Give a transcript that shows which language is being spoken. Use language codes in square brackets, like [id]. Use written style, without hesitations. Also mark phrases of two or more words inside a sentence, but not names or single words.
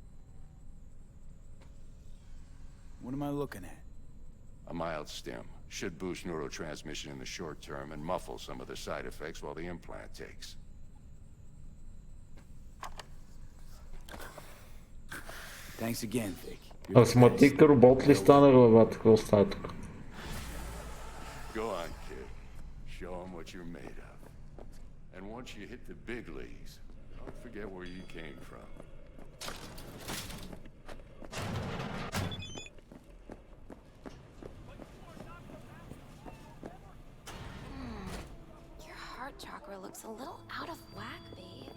[en] What am I looking at? A mild stim. Should boost neurotransmission in the short term and muffle some of the side effects while the implant takes. Thanks again, Vic. [bg] астматик робот ли стана главата? Какво става тук? [en] Go on, kid. Show them what you're made of. And once you hit the big leagues, don't forget where you came from. Your heart chakra looks a little out of whack, babe.